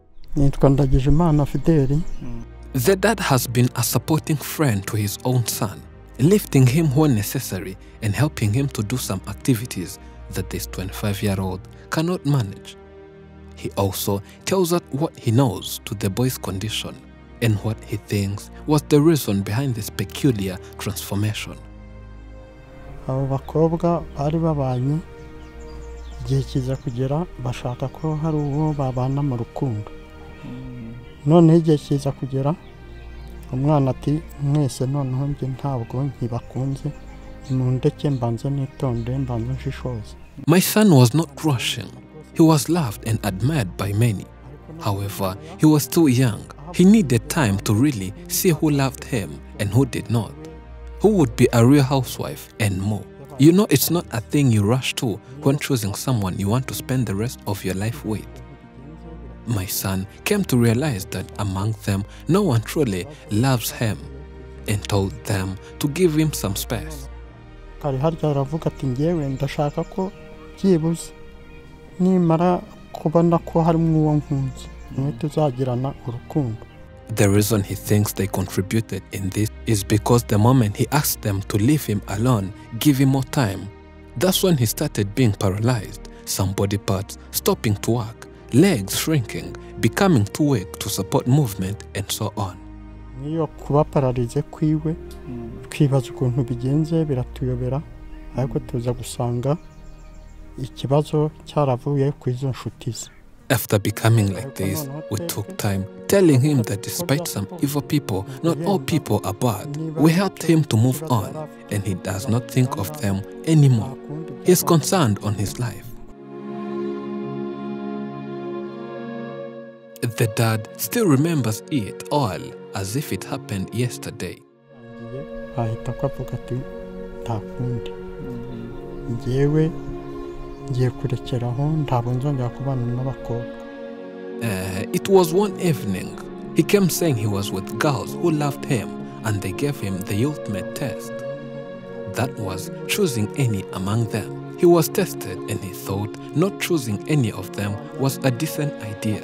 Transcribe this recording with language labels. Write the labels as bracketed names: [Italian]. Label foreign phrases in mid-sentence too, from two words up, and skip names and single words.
[English] The dad has been a supporting friend to his own son, lifting him when necessary and helping him to do some activities that this 25-year-old cannot manage. He also tells us what he knows to the boy's condition and what he thinks was the reason behind this peculiar transformation. [Kinyarwanda] Abo bakobwa bari babanye igihe kiza kugera bashaka ko hari uwo babana mu rukundo. None igihe kiza kugera umwana ati mwese noneho nge ntabwo nkibakunze mundeke mbanze nitonde mbanze nshishoze. [English] My son was not rushing. He was loved and admired by many. However, he was too young. He needed time to really see who loved him and who did not, who would be a real housewife and more. You know, it's not a thing you rush to when choosing someone you want to spend the rest of your life with. My son came to realize that among them, no one truly loves him and told them to give him some space. [Kinyarwanda] Kari harya aravuga ati ngewe ndashaka ko byibuze nimara kubona ko harimo uwo nkunze niwe tuzagirana urukundo. [English] The reason he thinks they contributed in this is because the moment he asked them to leave him alone, give him more time, that's when he started being paralyzed, some body parts stopping to work, legs shrinking, becoming too weak to support movement, and so on. [Kinyarwanda] Niyo kuba paralize kwiwe, twibaza ukuntu bigenze biratuyobera, ariko tuza gusanga ikibazo cyaravuye ku izo nshuti ze. [English] After becoming like this, we took time telling him that despite some evil people, not all people are bad. We helped him to move on, and he does not think of them anymore. He is concerned on his life. The dad still remembers it all as if it happened yesterday. [Kinyarwanda] Ahita kwavuga ati nta kundi. Njyewe ngiye kurekeraho ntabwo nzongera kubana n'abakobwa. [English] It was one evening. He came saying he was with girls who loved him and they gave him the ultimate test. That was choosing any among them. He was tested and he thought not choosing any of them was a decent idea.